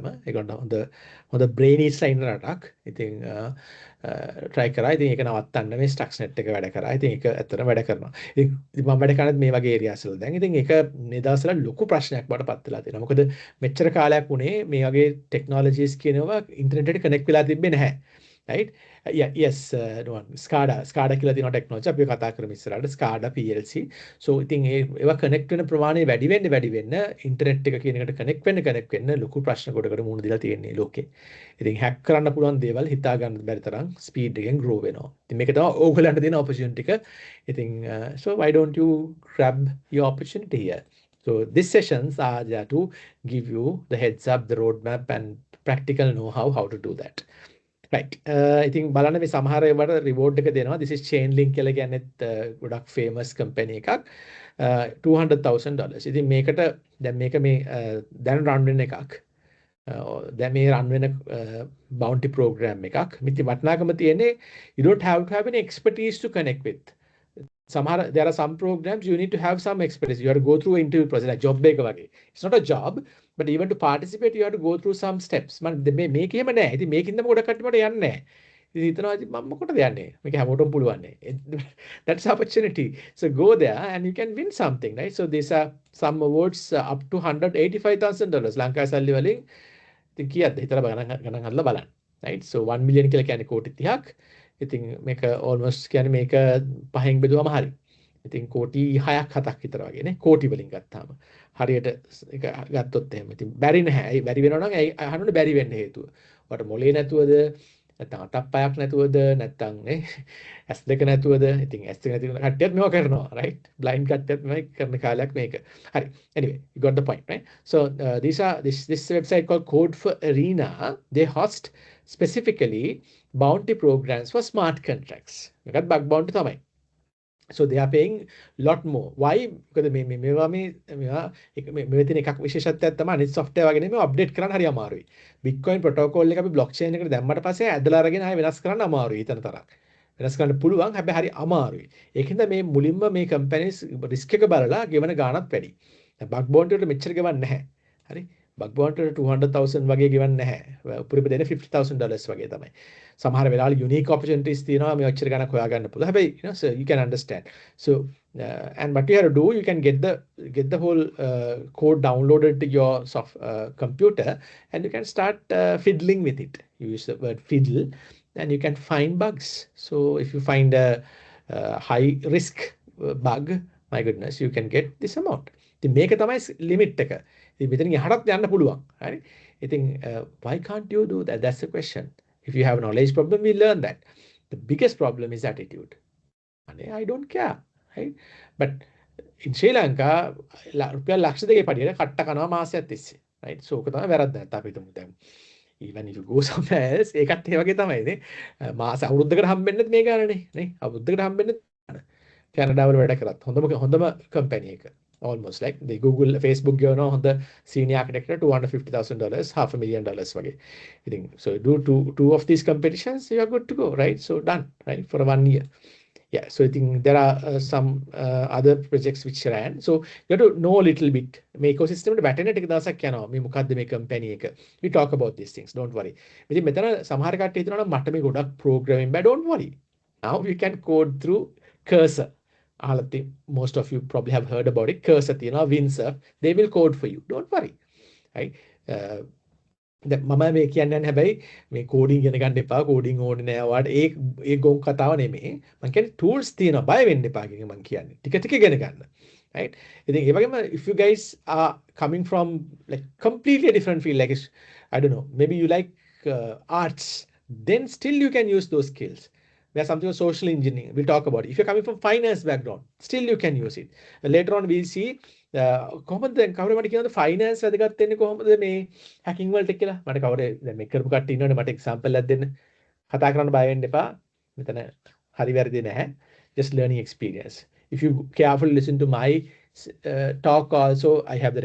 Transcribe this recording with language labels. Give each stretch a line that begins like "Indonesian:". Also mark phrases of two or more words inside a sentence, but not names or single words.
Sinhala: ඒගොල්ලෝ හොඳ බ්‍රේනීස්ලා ඉන්න රටක්. ඉතින් try කරා. ඉතින් ඒක නවත්තන්න මේ Stuxnet එක වැඩ කරා. ඉතින් ඒක ඇත්තටම වැඩ කරනවා. ඉතින් මම වැඩ කරන්නේ මේ වගේ ඒරියාස් වල දැන්. ඉතින් ඒක මේ දවස්වල ලොකු ප්‍රශ්නයක් බවට පත් වෙලා තියෙනවා. මොකද මෙච්චර කාලයක් උනේ මේ වගේ ටෙක්නොලොජිස් කියනවා ඉන්ටර්නෙට් එකට කනෙක්ට් වෙලා තිබ්බේ නැහැ.
English: Right? Yeah, yes, no one.
Sinhala: SCADA කියලා තියෙන ටෙක්නොලොජි අපි කතා කරමු ඉස්සරහට SCADA PLC. So ඉතින් ඒවා කනෙක්ට් වෙන ප්‍රමාණය වැඩි වෙන්න ඉන්ටර්නෙට් එක කියන එකට කනෙක්ට් වෙන්න ලොකු ප්‍රශ්න කොටකට මුහුණ දීලා තියෙන්නේ ලෝකේ. ඉතින් හැක් කරන්න පුළුවන් දේවල් හිතා ගන්න බැරි තරම් ස්පීඩ් එකෙන් grow වෙනවා. ඉතින් මේක තමයි ඕගොල්ලන්ට දෙන opportunity එක.
English: ඉතින් so why don't you grab your opportunity here? So these sessions are there to give you the heads up, the roadmap and practical know-how how to do that. Right.
Sinhala: ඉතින් බලන්න මේ සමහර ඒවාට reward එක දෙනවා.
English: This is
Sinhala: Chainlink කියලා කියන්නේත් ගොඩක්
English: famous company
Sinhala: එකක්. $200,000. ඉතින් මේකට දැන් මේක මේ දැන් run වෙන එකක්. දැන් මේ run වෙන bounty program එකක්. ඉතින් වටිනාකම තියෙන්නේ
English: you don't have to have any expertise to connect with. There are some programs you need to have some expertise. You have to go through an interview process, like job
Sinhala: එක වගේ.
English: It's not a job, but even to participate, you have to go through some steps.
Sinhala: මේක එහෙම නෑ. ඉතින් මේකින්ද ගොඩක් කට්ටිය මට යන්නේ නෑ. ඉතින් හිතනවා ඉතින් මම මොකටද යන්නේ? මේක හැමෝටම පුළුවන් නේ.
English: That's opportunity. So go there and you can win something, right? So these are some awards up to $185,000.
Sinhala: ලංකාවේ සල්ලි වලින් ඉතින් කීයක්ද හිතලා ගණන් හදලා බලන්න.
English: Right? So 1 million
Sinhala: කියලා කියන්නේ කෝටි 30ක්. ඉතින් මේක almost කියන්නේ මේක පහෙන් බෙදුවම හරි. ඉතින් කෝටි 6ක් 7ක් විතර වගේ නේ කෝටි වලින් ගත්තාම. හරියට ඒක ගත්තොත් එහෙම. ඉතින් බැරි නැහැ. ඒ බැරි වෙනවා නම් ඒ අහන්න බැරි වෙන්න හේතුව. ඔයාලට මොලේ නැතුවද නැත්නම් අතක් පයක් නැතුවද නැත්නම් නේ ඇස් දෙක නැතුවද ඉතින් ඇස් දෙක නැති කට්ටියත් මේවා කරනවා
English: right blind
Sinhala: කට්ටියත් මේ කරන කාලයක් මේක හරි
English: anyway you got the point right so this website called Code for Arena they host specifically bounty programs for smart contracts
Sinhala: මේකත්
English: bug bounty
Sinhala: තමයි
English: so they are paying lot more why because
Sinhala: මේවා මේ තියෙන එකක් විශේෂත්වයක් තමයි අනිත් software වගේ නෙමෙයි අප්ඩේට් කරන්න හරි අමාරුයි
English: bitcoin protocol
Sinhala: එක අපි blockchain එකට දැම්මට පස්සේ ඇදලා අරගෙන ආයෙ වෙනස් කරන්න අමාරුයි ඊතන තරක් වෙනස් කරන්න පුළුවන් හැබැයි හරි අමාරුයි ඒකින්ද මේ මුලින්ම මේ
English: companies risk
Sinhala: එක බලලා ගෙවන ගාණත් වැඩි දැන්
English: bug bounty
Sinhala: වලට මෙච්චර ගෙවන්නේ නැහැ හරි
English: bug bounty
Sinhala: වලට 200,000 වගේ ගෙවන්නේ නැහැ උපරිම දෙන $50,000 වගේ තමයි සමහර වෙලාවල unique opportunities තියෙනවා මේ ඔච්චර ගණක් හොයාගන්න පුළුවන් හැබැයි
English: you know so you can understand so and what you have to do you can get the whole code downloaded to your computer and you can start fiddling with it you use the word fiddle and you can find bugs so if you find a high risk bug my goodness you can get this amount
Sinhala: ඉතින් මේක තමයි limit එක. ඉතින් මෙතනින් එහාටත් යන්න පුළුවන්. හරි. ඉතින්
English: why can't you do that? That's the question. If you have a knowledge problem, we learn that. The biggest problem is attitude. I don't care. Right? But in Sri Lanka,
Sinhala: රුපියල් ලක්ෂ දෙකේ පඩියට කට්ට කනවා මාසයක් තිස්සේ.
English: Right? So
Sinhala: ඔක තමයි වැරද්ද. නැත්නම් අපි හිතමු දැන්
English: even if you go somewhere else
Sinhala: ඒකත් ඒ වගේ තමයි නේ. මාස අවුරුද්දකට හම්බෙන්නේ මේ ගානනේ නේ. අවුරුද්දකට හම්බෙන්නේ කැනඩාවල වැඩ කරත් හොඳම කම්පැනි එක.
English: Almost like the Google, Facebook
Sinhala: ගෙවනවා හොඳ
English: senior architect $250,000, $500,000 වගේ. ඉතින් so do two of these competitions, you are good to go, right? So done, right? For 1 year. Yeah, so I think there are some other projects which ran. So you have to know a little bit. මේ ecosystem එකට වැටෙන ටික දවසක් යනවා. මේ මොකද්ද මේ company එක. We talk about these things. Don't worry.
Sinhala: ඉතින් මෙතන සමහර කට්ටිය හිතනවා නම් මට මේ ගොඩක් programming බෑ.
English: Don't worry. Now you can code through cursor. Most of you probably have heard about it. Cursor තියෙනවා, Windsurf. They will code for you. Don't worry. Right?
Sinhala: දැන් මම මේ කියන්නේ හැබැයි මේ කෝඩින් ඉගෙන ගන්න එපා, කෝඩින් ඕනේ නෑ ඔයාලට. ඒ ගොන් කතාව නෙමෙයි. මම කියන්නේ tools තියෙනවා, බය වෙන්න එපා කියන එක මම කියන්නේ. ටික ටික ඉගෙන ගන්න. Right? ඉතින් ඒ වගේම
English: if you guys are coming from like completely different field, like I don't know, maybe you like arts, then still you can use those skills. There's something of social engineering. We'll talk about it. If you're coming from finance background, still you can use it. Later on, we'll see
Sinhala: කොහොමද දැන් කවුරු මට කියනවද ෆයිනෑන්ස් වැදගත් වෙන්නේ කොහොමද මේ හැකින් වලට කියලා මට කවුරු දැන් මේ කරපු කට්ටිය ඉන්නවනේ මට එක්සැම්පල් එකක් දෙන්න කතා කරන්න බය වෙන්න එපා මෙතන හරි වැරදි නැහැ
English: just learning experience if you carefully listen to my talk also I have the